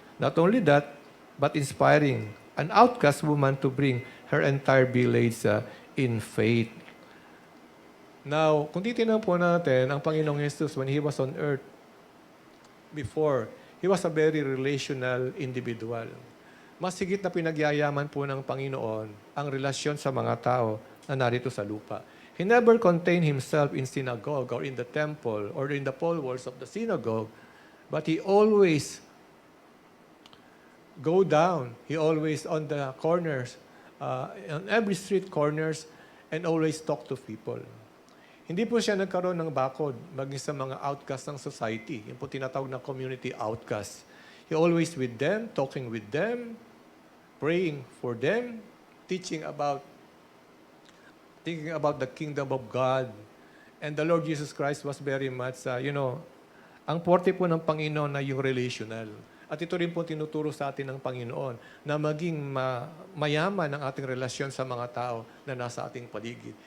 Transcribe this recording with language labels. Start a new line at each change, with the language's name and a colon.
English: Not only that, but inspiring an outcast woman to bring her entire village in faith. Now,
Filipino: kung titignan po natin, ang Panginoong Jesus,
English: when He was on earth before, He was a very relational individual.
Filipino: Mas higit na pinagyayaman po ng Panginoon ang relasyon sa mga tao na narito sa lupa.
English: He never contained Himself in synagogue or in the temple or in the four walls of the synagogue, but He always go down. He always on the corners, on every street corners, and always talk to people.
Filipino: Hindi po siya nagkaroon ng bakod maging sa mga outcast ng society. Yung po tinatawag na community outcast.
English: He always with them, talking with them, praying for them, thinking about the kingdom of God. And the Lord Jesus Christ was very much,
Filipino: ang forte po ng Panginoon na yung relational. At ito rin po tinuturo sa atin ng Panginoon na maging mayaman ang ating relasyon sa mga tao na nasa ating paligid.